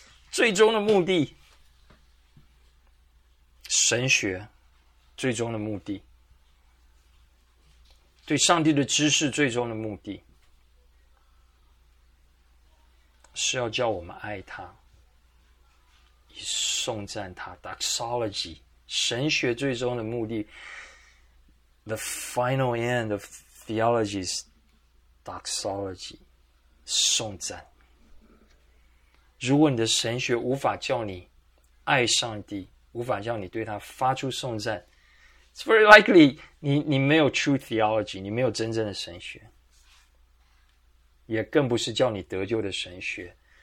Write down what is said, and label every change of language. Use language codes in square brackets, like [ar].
[zh] 最终的目的，神学最终的目的，对上帝的知识最终的目的，是要叫我们爱他，以颂赞他。 [en] Doxology [zh] 神学最终的目的， [en] The final end of theology is doxology， 颂赞。 [zh] 如果你的神学无法叫你爱上帝，无法叫你对他发出颂赞， [en] It's very likely [zh] 你没有 [en] true theology， [zh] 你没有真正的神学，也更不是叫你得救的神学。